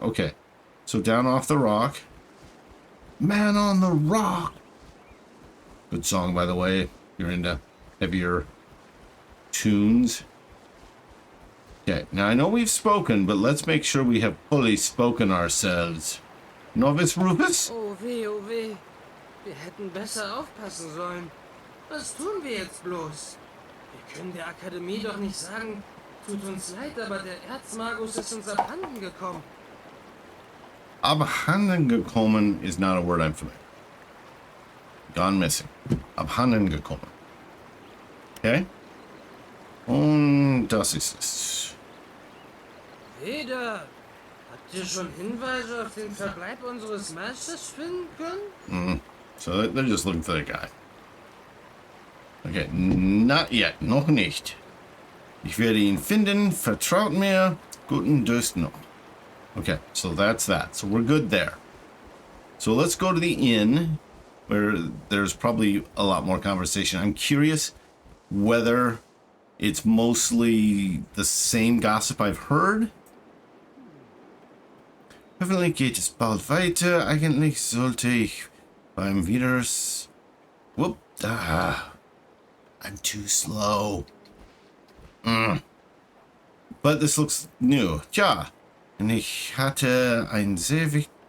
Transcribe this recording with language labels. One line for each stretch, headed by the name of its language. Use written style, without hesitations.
English: Okay. So down off the rock. Man on the rock. Good song, by the way. If you're into heavier tunes. Okay. Now, I know we've spoken, but let's make sure we have fully spoken ourselves. Novice Rufus?
German: Oh weh, oh weh. Wir hätten besser aufpassen sollen. Was tun wir jetzt bloß? Wir können der Akademie doch nicht sagen, tut uns leid, aber der Erzmagus ist uns abhanden gekommen.
English: Abhanden gekommen is not a word I'm familiar. Gone missing. Abhanden gekommen. Okay.
German: Und das ist es. Weder. Habt ihr schon Hinweise auf den Verbleib unseres Meisters finden können?
English: So they're just looking for the guy. Okay, not yet.
German: Noch nicht. Ich werde ihn finden. Vertraut mir. Guten Durst noch.
English: Okay, so that's that. So we're good there. So let's go to the inn where there's probably a lot more conversation. I'm curious whether it's mostly the same gossip I've heard.
German: Hoffentlich geht es bald weiter. Eigentlich sollte ich beim Widers...
English: Whoop. I'm too slow. But this looks new. Tja.
German: Und ich hatte ein sehr wichtig...